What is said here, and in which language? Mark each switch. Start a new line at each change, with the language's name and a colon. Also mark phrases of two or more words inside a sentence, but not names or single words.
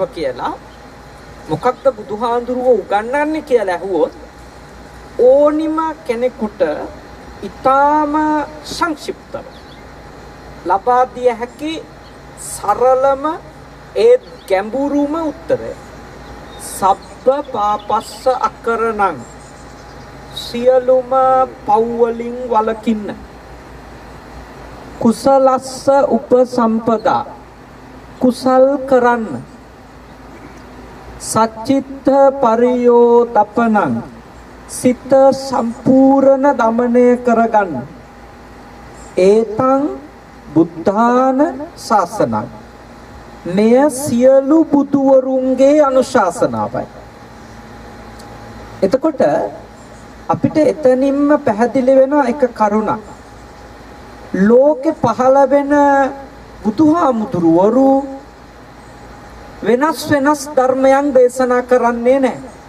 Sinhala: කියලා මොකක්ද බුදුහාමුදුරුවෝ උගන්වන්නේ කියලා ඇහුවොත් ඕනිම කෙනෙකුට ඊටාම සංක්ෂිප්තව ලබා දිය හැකි සරලම ඒ ගැඹුරුම උත්තරය
Pali: සබ්බ පාපස්ස අකරණං
Sinhala: සියලුම පව් වලින් වළකින්න
Pali: කුසලස්ස උපසම්පදා
Sinhala: කුසල් කරන්න
Pali: සච්චිත්ත පරියෝදප්පණං
Sinhala: සිත සම්පූර්ණ දමනය කරගන්න
Pali: ඒතං බුද්ධාන ශාසනං
Sinhala: මෙය සියලු බුදුවරුන්ගේ අනුශාසනාවයි. එතකොට අපිට එතනින්ම පැහැදිලි වෙන එක කරුණක්. ලෝකේ පහළ වෙන බුදුහාමුදුරුවරු වෙනස් වෙනස් ධර්මයන් දේශනා කරන්නේ නැහැ.